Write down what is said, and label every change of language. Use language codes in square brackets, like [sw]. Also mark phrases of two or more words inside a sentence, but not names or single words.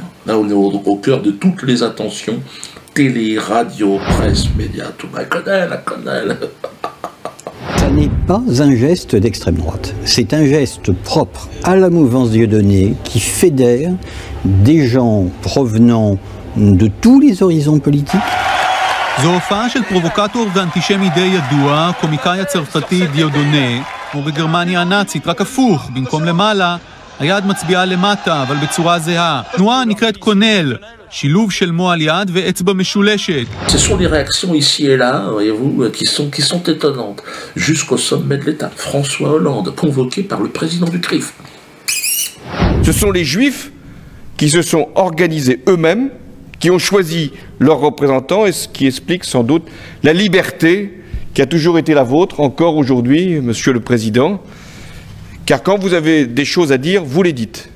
[fr] Là, on est au cœur de toutes les attentions. Télé, radio, presse, médias, tout. La quenelle. Ça n'est pas un geste d'extrême droite, c'est un geste propre à la mouvance Dieudonné qui fédère des gens provenant de tous les horizons politiques. [he] זו הופעה של פרובוקטור ואנטישמי די ידוע, קומיקאי הצרפתי דיודונה, כמו בגרמניה הנאצית, רק הפוך, במקום למעלה, היד מצביעה למטה, אבל בצורה זהה. תנועה נקראת קונל, שילוב של מוע על יד ואצבע משולשת. [fr] Ce sont des réactions ici et là, voyez-vous, qui sont étonnantes. Jusqu'au sommet de l'État, François Hollande, convoqué par le président du CRIF. Ce sont les Juifs qui se sont organisés eux-mêmes, qui ont choisi leurs représentants, et ce qui explique sans doute la liberté qui a toujours été la vôtre, encore aujourd'hui, Monsieur le Président, car quand vous avez des choses à dire, vous les dites.